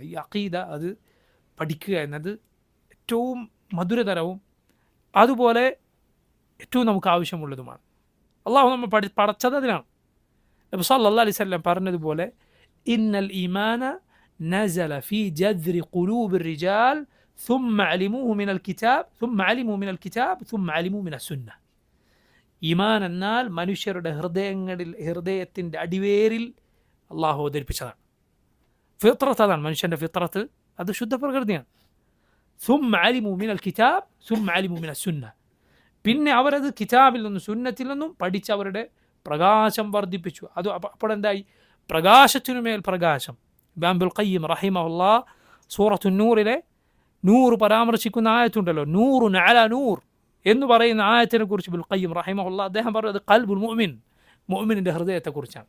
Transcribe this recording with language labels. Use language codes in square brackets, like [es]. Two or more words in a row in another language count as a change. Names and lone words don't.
[ml] ഈ അഖീദ അത് പഠിക്കുക എന്നത് ഏറ്റവും മധുരതരവും അതുപോലെ ഏറ്റവും നമുക്ക് ആവശ്യമുള്ളതുമാണ്. അള്ളാഹു നമ്മൾ പടച്ചത് അതിനാണ്. നബി [ar] صلى الله عليه وسلم [ml] പറഞ്ഞതുപോലെ [ar] إن الإيمان نزل في جذر قلوب الرجال ثم علموه من الكتاب ثم علموا من الكتاب ثم علموا من السنة. [ml] ഈമാൻ എന്നാൽ മനുഷ്യരുടെ ഹൃദയത്തിൻ്റെ അടിവേരിൽ അള്ളാഹു അവതരിപ്പിച്ചതാണ്. ഫിത്രത്ത് അതാണ്, മനുഷ്യൻ്റെ ഫിത്രത്ത് അത് ശുദ്ധ പ്രകൃതിയാണ്. [ar] ثم علموا من الكتاب ثم علموا من السنة. [ml] പിന്നെ അവരത് കിതാബിൽ നിന്നും സുന്നത്തിൽ നിന്നും പഠിച്ച് അവരുടെ പ്രകാശം വർദ്ധിപ്പിച്ചു. അത് അപ്പോഴെന്തായി? പ്രകാശത്തിനുമേൽ പ്രകാശം. ഇബ്നുൽ ഖയ്യിം റഹിമഹുല്ലാഹ് സൂറത്തു നൂറിലെ നൂറ് പരാമർശിക്കുന്ന ആയത്തുണ്ടല്ലോ, [ar] نور على نور [ml] എന്ന് പറയുന്ന ആയത്തിനെ കുറിച്ച് ഇബ്നുൽ ഖയ്യിം റഹിമഹുല്ലാഹ് അദ്ദേഹം പറഞ്ഞത് [ar] قلب المؤمن, [ml] മുഅ്മിനിൻ്റെ ഹൃദയത്തെക്കുറിച്ചാണ്.